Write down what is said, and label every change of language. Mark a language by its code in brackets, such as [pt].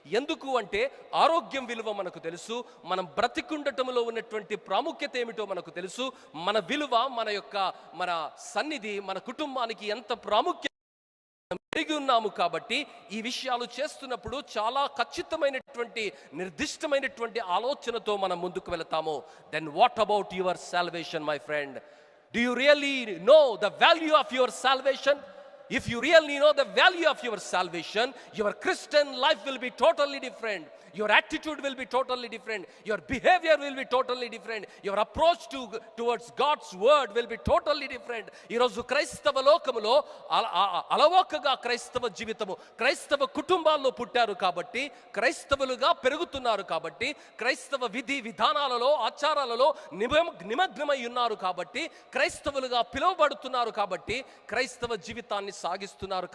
[te] ఎందుకు అంటే ఆరోగ్యం విలువ మనకు తెలుసు, మనం బ్రతికుండటంలో ఉన్నటువంటి ప్రాముఖ్యత ఏమిటో మనకు తెలుసు, మన విలువ, మన సన్నిధి మన కుటుంబానికి ఎంత ప్రాముఖ్యత పెరిగి ఉన్నాము. కాబట్టి ఈ విషయాలు చేస్తున్నప్పుడు చాలా ఖచ్చితమైనటువంటి నిర్దిష్టమైనటువంటి ఆలోచనతో మనం ముందుకు వెళతాము. [en] Then what about your salvation my friend? Do you really know the value of your salvation? If you really know the value of your salvation, your Christian life will be totally different. Your attitude will be totally different. Your behavior will be totally different. Your approach towards God's word will be totally different. [te] ఈరోజు క్రైస్తవ లోకములో అలవోకగా క్రైస్తవ జీవితము, క్రైస్తవ కుటుంబాల్లో పుట్టారు కాబట్టి, క్రైస్తవులుగా పెరుగుతున్నారు కాబట్టి, క్రైస్తవ విధి విధానాలలో, ఆచారాలలో నిమగ్నమై ఉన్నారు కాబట్టి, క్రైస్తవులుగా పిలువబడుతున్నారు కాబట్టి క్రైస్తవ జీవితాన్ని సాగిస్తున్నారు.